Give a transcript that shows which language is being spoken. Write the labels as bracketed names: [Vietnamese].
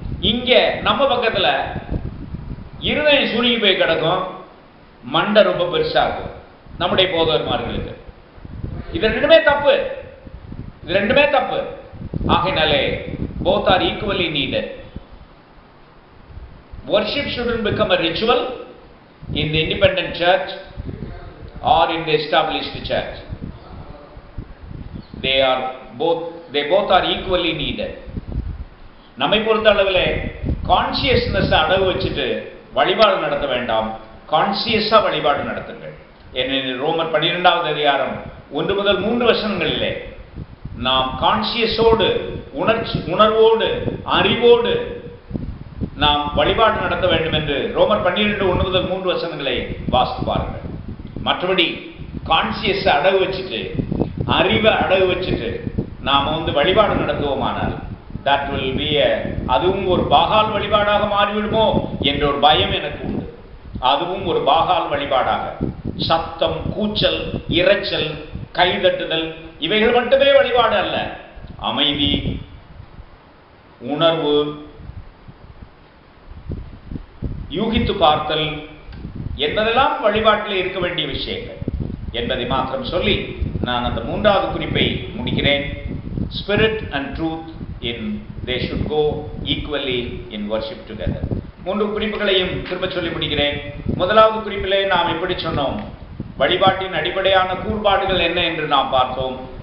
[Tamil] இங்க நம்ம பக்கத்துல இருதயம் சுருங்கி போய் கிடக்கும், மண்டை ரொம்ப பெருசா இருக்கும் நம்முடைய போதகர்மார்களுக்கு. இது ரெண்டுமே தப்பு, இது ரெண்டுமே தப்பு. ஆகையினாலே [English] both are equally needed. Worship shouldn't become a ritual in the independent church or in the established church. They both are equally needed. [Tamil] நம்மை பொறுத்த அளவில் கான்சியஸ்னஸ் அடகு வச்சுட்டு வழிபாடு நடத்த வேண்டாம், கான்சியஸா வழிபாடு நடத்துங்கள். ஏனெனில் ரோமர் 12வது அதிகாரம் 1 முதல் 3 வசனங்களிலே நாம் கான்சியஸோடு, உணர்வோடு, அறிவோடு நாம் வழிபாடு நடத்த வேண்டும் என்று ரோமர் 12:1 முதல் 3 வசனங்களை வாசித்து பாருங்கள். மற்றபடி கான்சியஸ் அடகு வச்சுட்டு, அறிவை அடகு வச்சுட்டு நாம் வழிபாடு நடத்துவோமானால் [English] that will be [Tamil] அதுவும் ஒரு பாகால் வழிபாடாக மாறிவிடுமோ என்ற ஒரு பயம் எனக்கு உண்டு. அதுவும் ஒரு பாகால் வழிபாடாக, சத்தம், கூச்சல், இரைச்சல், கைதட்டுதல் இவைகள் மட்டுமே வழிபாடு அல்ல. அமைதி, உணர்வு, யூகித்து பார்த்தல் என்பதெல்லாம் வழிபாட்டில் இருக்க வேண்டிய விஷயங்கள் என்பதை மாத்திரம் சொல்லி நான் அந்த 3வது குறிப்பை முடிக்கிறேன். [English] Spirit and truth they should go equally in worship together. [Tamil] 3 குறிப்புகளையும் திரும்ப சொல்லி முடிக்கிறேன். 1வது குறிப்பிலே நாம் எப்படி சொன்னோம், வழிபாட்டின் அடிப்படையான கூறுபாடுகள் என்ன என்று நாம் பார்த்தோம்.